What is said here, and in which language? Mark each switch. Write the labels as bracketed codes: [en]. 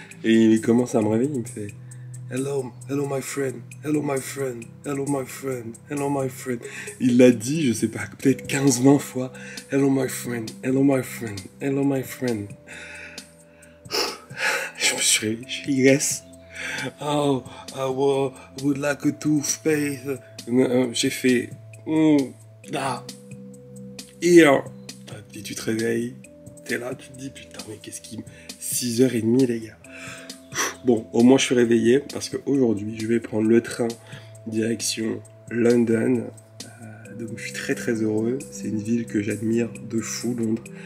[fr] Et il commence à me réveiller, il me fait [en] hello my friend, hello my friend, [fr] hello my friend, hello my friend. Il l'a dit, je sais pas, peut-être 15-20 fois. [en] Hello my friend, hello my friend, hello my friend. [fr] Je me suis réveillé, je suis yes. [en] Oh, I would like a toothpaste. [fr] J'ai fait là, here. Et tu te réveilles, t'es là, tu te dis putain, mais qu'est-ce qui. 6h30, les gars. Bon, au moins je suis réveillé parce qu'aujourd'hui je vais prendre le train direction London. Donc je suis très très heureux. C'est une ville que j'admire de fou, Londres.